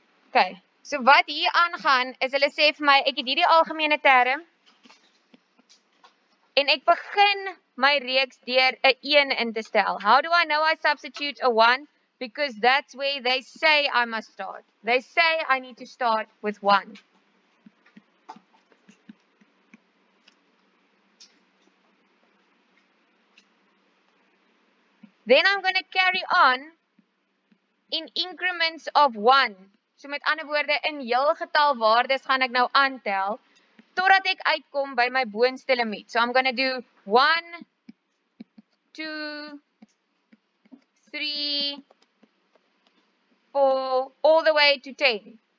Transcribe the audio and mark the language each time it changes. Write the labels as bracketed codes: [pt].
[af] Okay, so wat hier aangaan is hulle sê vir my ek het hierdie algemene term en ek begin my reeks deur 'n 1 in te stel. [en] How do I know I substitute a 1? Because that's where they say I must start. They say I need to start with 1. Then I'm going to carry on in increments of 1. [af] So met ander woorde, in heel getal waardes gaan ek nou aantel, totdat ek uitkom by my boonste limiet. [en] So I'm going to do 1, 2, 3, 4, all the way to 10.